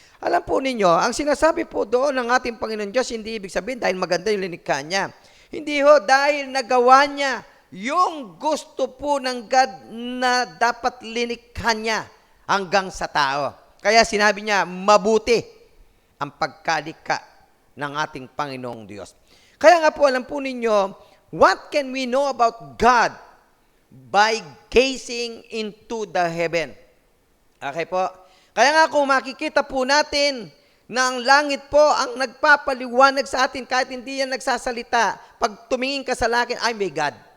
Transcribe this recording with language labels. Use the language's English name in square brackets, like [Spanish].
[Filipino] Alam po ninyo, ang sinasabi po doon ng ating Panginoon Diyos, hindi ibig sabihin dahil maganda yung linikha niya. Hindi ho, dahil nagawa niya yung gusto po ng God na dapat linikha niya hanggang sa tao. Kaya sinabi niya, mabuti ang pagkalikha ng ating Panginoong Diyos. Kaya nga po, alam po ninyo, [English] what can we know about God by gazing into the heaven? [Filipino] Okay po? Kaya nga kung makikita po natin na ang langit po ang nagpapaliwanag sa atin kahit hindi yan nagsasalita, pag tumingin ka sa langit, ay may God.